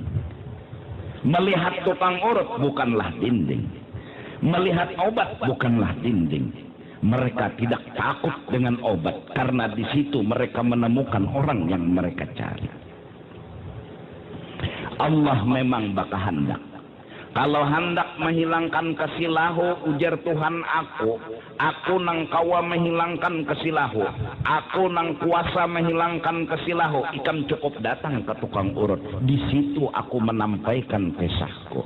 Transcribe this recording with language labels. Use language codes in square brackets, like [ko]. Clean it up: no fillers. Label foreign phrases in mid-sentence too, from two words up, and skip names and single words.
[id] Melihat tukang urut bukanlah dinding. Melihat obat bukanlah dinding. Mereka tidak takut dengan obat karena di situ mereka menemukan orang yang mereka cari. [bjn] Allah memang baka hendak. Kalau hendak menghilangkan kesilahu, ujar Tuhan aku nang kawa menghilangkan kesilahu, aku nang kuasa menghilangkan kesilahu. [id] Ikan cukup datang ke tukang urut, di situ aku menampaikan kisahku.